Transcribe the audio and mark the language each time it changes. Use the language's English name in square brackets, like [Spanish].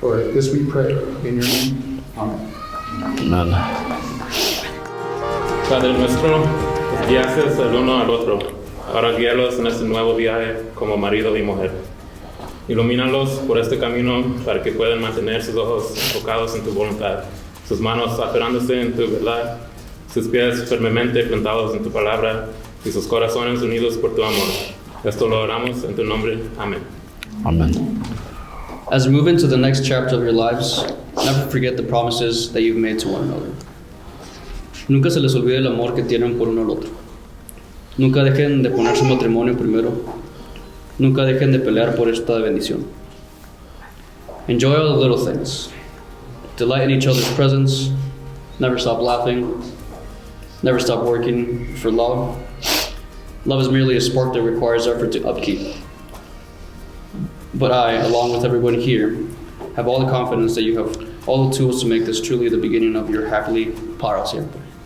[English] This we pray in your name. Amen. Amen. [Spanish] Padre nuestro, guíases el uno al otro. Ahora guíalos en este nuevo viaje como marido y mujer. Ilumínalos por este camino para que puedan mantener sus ojos enfocados en tu voluntad, sus manos aferrándose en tu verdad, sus pies firmemente plantados en tu palabra y sus corazones unidos por tu amor. Esto lo oramos en tu nombre. Amén. [English] Amen. As we move into the next chapter of your lives, never forget the promises that you've made to one another. [Spanish] Nunca se les olvide el amor que tienen por uno al otro. Nunca dejen de poner su matrimonio primero. Nunca dejen de pelear por esta bendición. [English] Enjoy all the little things. Delight in each other's presence. Never stop laughing. Never stop working for love. Love is merely a spark that requires effort to upkeep. But I, along with everyone here, have all the confidence that you have all the tools to make this truly the beginning of your happily [Spanish] para siempre.